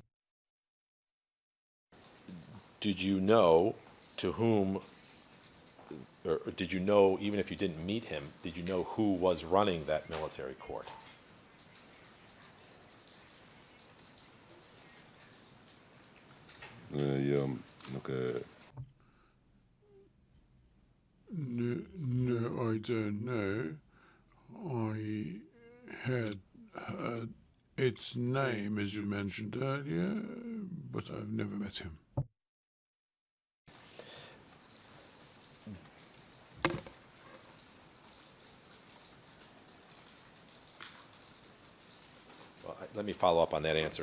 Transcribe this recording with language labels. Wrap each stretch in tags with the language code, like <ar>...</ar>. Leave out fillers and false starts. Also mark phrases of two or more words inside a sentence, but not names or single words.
<en>Did you know to whom, or did you know, even if you didn't meet him, did you know who was running that military court?</en> <sq>Jo nuk e</sq> <en>No, I don't know. I had heard its name, as you mentioned earlier, but I've never met him. Well, let me follow up on that answer.</en>